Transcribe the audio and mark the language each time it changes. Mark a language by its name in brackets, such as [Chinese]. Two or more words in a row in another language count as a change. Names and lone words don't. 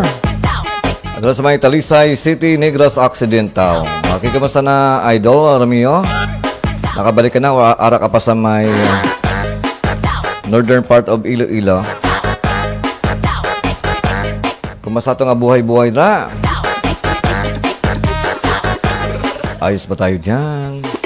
[Hiligaynon] Adala sa may Talisay City, Negros Occidental. Okay, kamusta na, idol, Romeo? Nakabalik ka na o ara ka pa sa may [English] northern part of [Hiligaynon] Iloilo? Kamusta ito nga buhay-buhay na? [Filipino] Ayos ba tayo dyan?